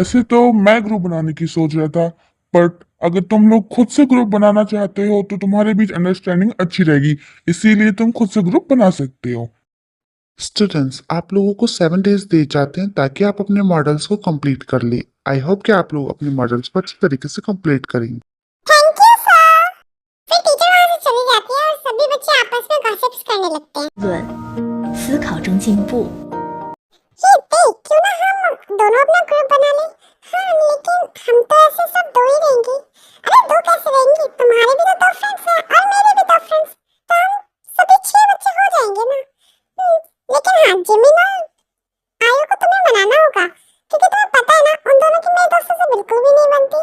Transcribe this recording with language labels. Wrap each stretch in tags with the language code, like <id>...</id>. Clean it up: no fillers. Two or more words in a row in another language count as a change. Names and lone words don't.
<hi>ऐसे तो मैं ग्रुप बनाने की सोच रहा था, बट अगर तुम लोग खुद से ग्रुप बनाना चाहते हो तो तुम्हारे बीच अंडरस्टैंडिंग अच्छी रहेगी, इसीलिए तुम खुद से ग्रुप बना सकते हो। स्टूडेंट्स, आप लोगों को 7 डेज दिए जाते हैं ताकि आप अपने मॉडल्स को कंप्लीट कर लें।</hi> <en>I hope</en> <hi>कि आप लोग अपने मॉडल्स को अच्छी तरीके से कंप्लीट करेंगे।</hi> <en>thank you sir.</en> <hi>फिर टीचर वहाँ से चली जाती है और सभी बच्चे आपस में गॉसिप्स करने लगते हैं।</hi> <zh>论思考中进步。</zh> <hi>ये देख, क्यों ना हम दोनों अपना ग्रुप बना लें? हाँ लेकिन हम तो ऐसे सब दो ही रहेंगे। अरे दो कैसे रहेंगे? तुम्हारे भी तो 2 फ्रेंड्स हैं और मेरे भी 2 फ्रेंड्स, तो हम सभी 6 बच्चे हो जाएंगे ना। लेकिन हाँ जिमिन और आयु को तुम्हें मनाना होगा, क्योंकि तुम्हें पता है ना उन दोनों की मेरे दोस्तों से बिल्कुल भी नहीं बनती।</hi>